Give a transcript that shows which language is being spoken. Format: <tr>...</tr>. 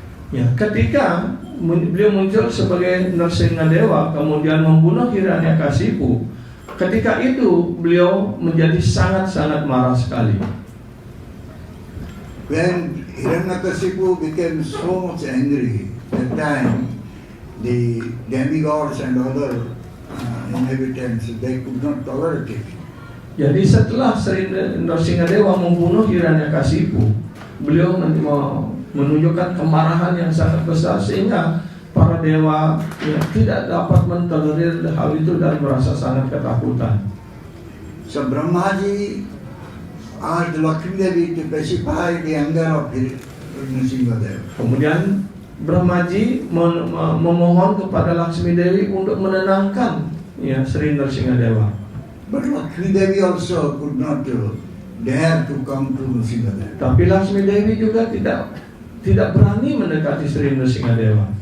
<id>Ketika beliau muncul sebagai Nrsimhadewa kemudian membunuh Hiranyakashipu, ketika itu beliau menjadi sangat-sangat marah sekali.</id> <en>When Hiranyakashipu became so much angry, that time the demigods and other inhabitants, they could not tolerate it.</en> <id>Jadi setelah Sri Nrsimhadewa membunuh Hiranyakashipu, beliau menunjukkan kemarahan yang sangat besar sehingga para dewa tidak dapat mentolerir hal itu dan merasa sangat ketakutan.</id> <en>So Brahmaji asked Lakshmi Devi to pacify the anger of Nrsimhadev.</en> <id>Kemudian Brahmaji memohon kepada Lakshmi Dewi untuk menenangkan Sri Nrsimhadewa.</id> <en>But Lakshmi Devi also could not dare to come to Nrsimhadev.</en> <id>Tapi Lakshmi Dewi juga tidak berani mendekati Sri Nrsimhadewa.</id>